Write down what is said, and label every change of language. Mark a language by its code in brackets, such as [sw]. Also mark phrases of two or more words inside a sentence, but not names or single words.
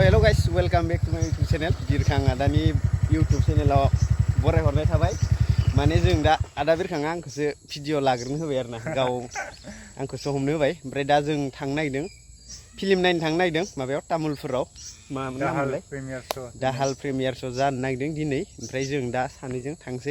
[en] guys, welcome back to my YouTube channel. [brx] Birkhang Adani YouTube channel आव बराय हरनाय थाबाय. माने जों दा आदा बिरखाङा आंखौसो भिडिअ लाग्रोनो होबाय आरोना. गाव आंखौसो हमनो होबाय. ओमफ्राय दा जों थांनो नागिरदों. फिल्म नायनो थांनो नागिरदों माबायाव तामुलपुराव. मा नामलाय? दाहाल [en] premiere show' [brx] जानो नागिरदों दिनै. ओमफ्राय जों दा सानैजों थांसै.